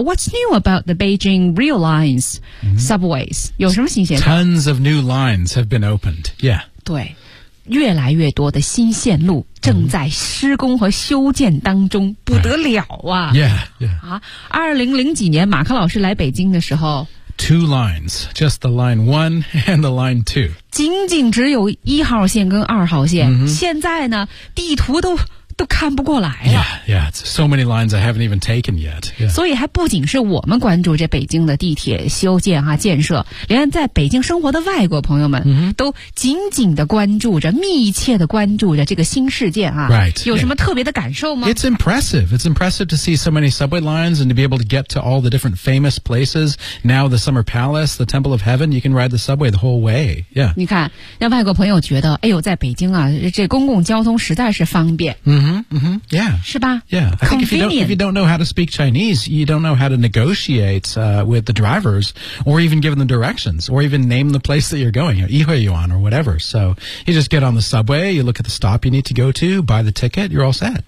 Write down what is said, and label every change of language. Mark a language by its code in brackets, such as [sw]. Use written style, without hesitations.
[en] What's new about the Beijing rail lines, subways?、Mm-hmm. [zh] 有什么新鲜事？ [en] Tons of new lines have been opened. Yeah. [zh] 对，越来越多的新线路正在施工和修建当中，不得了啊。 [en] Right. Yeah, yeah. [zh] 啊，2000几年马克老师来北京的时候， [en] Two lines, just the line one and the line two. [zh] 仅仅只有一号线跟二号线、 mm-hmm. 现在呢，地图都看不过来了。 [en] Yeah, yeah, it's so many lines I haven't even taken yet.、Yeah. [zh] 所以还不仅是我们关注这北京的地铁修建啊建设，连在北京生活的外国朋友们、 mm-hmm. 都紧紧的关注着，密切的关注着这个新事件啊。 [en] Right. [zh] 有什么特别的感受吗、 [en] yeah. ？It's impressive. It's impressive to see so many subway lines and to be able to get to all the different famous places. Now the Summer Palace, the Temple of Heaven, you can ride the subway the whole way. Yeah. [zh] 你看，让外国朋友觉得，哎呦，在北京啊，这公共交通实在是方便。嗯、mm-hmm.。Mm-hmm. Yeah. 是吧 [en] Yeah. I think if you don't know how to speak Chinese, you don't know how to negotiate, with the drivers or even give them directions or even name the place that you're going, or [zh] 一会儿 [en] or whatever. So you just get on the subway, you look at the stop you need to go to, buy the ticket, you're all set.